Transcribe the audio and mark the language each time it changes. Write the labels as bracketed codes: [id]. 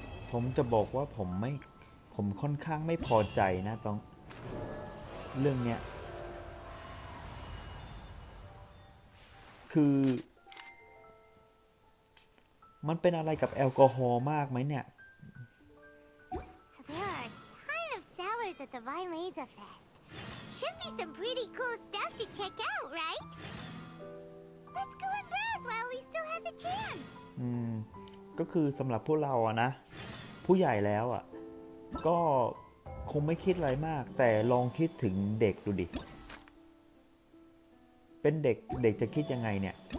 [th] ผมจะบอกว่าผมค่อนข้างไม่พอใจนะตรงเรื่องเนี้ยคือมันเป็นอะไรกับแอลกอฮอล์มากไหมเนี่ย [en] So there are a ton of sellers at the Vinelaza Fest. Should be some pretty cool stuff to check out, right? Let's go and browse while we still have the chance. [th] ก็คือสำหรับพวกเราอะนะ ผู้ใหญ่แล้วอะก็คงไม่คิดอะไรมาก แต่ลองคิดถึงเด็กดูดิ เป็นเด็กจะคิดยังไงเนี่ย